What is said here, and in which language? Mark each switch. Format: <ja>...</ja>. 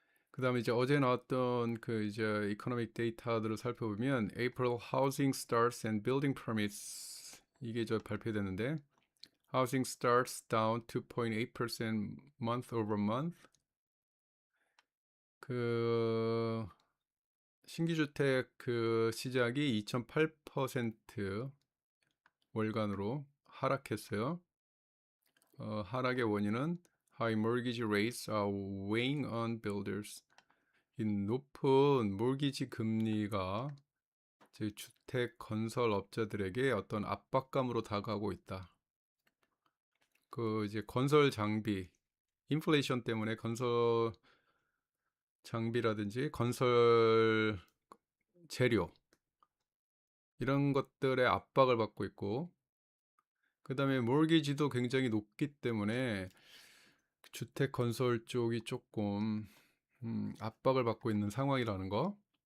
<ko>그 다음에 이제 어제 나왔던 그 이제 이코노믹 데이터들을 살펴보면</ko> <en>April Housing Starts and Building Permits</en> <ko>이게 저 발표됐는데</ko> <en>Housing Starts down 2.8% month over month.</en> <ko>그 신규주택 그 시작이 2.8% 월간으로 하락했어요. 하락의 원인은</ko> <en>High mortgage rates are weighing on builders.</en> <ko>이 높은 몰기지 금리가 제 주택 건설 업자들에게 어떤 압박감으로 다가오고 있다. 그 이제 건설 장비, 인플레이션 때문에 건설 장비라든지 건설 재료 이런 것들의 압박을 받고 있고, 그 다음에 몰기지도 굉장히 높기 때문에 주택 건설 쪽이 조금 압박을 받고 있는 상황이라는 거.</ko>